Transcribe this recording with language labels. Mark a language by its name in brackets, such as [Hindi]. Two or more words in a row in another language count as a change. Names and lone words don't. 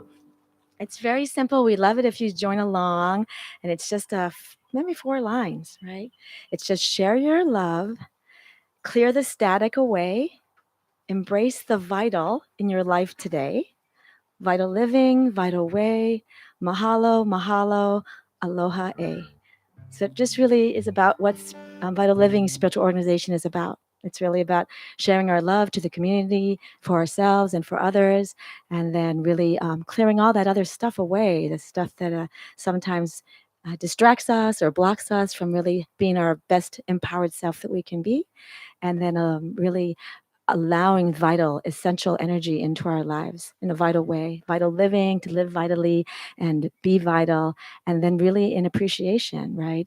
[English] It's very simple. We love it if you join along, and it's just maybe 4 lines, right? It's just share your love, clear the static away, embrace the vital in your life today. Vital living, vital way, [Hawaiian] mahalo, mahalo, aloha e. [English] So it just really is about what's Vital Living Spiritual Organization is about. It's really about sharing our love to the community, for ourselves and for others, and then really clearing all that other stuff away, the stuff that sometimes distracts us or blocks us from really being our best empowered self that we can be, and then really allowing vital, essential energy into our lives in a vital way, vital living, to live vitally and be vital, and then really in appreciation, right?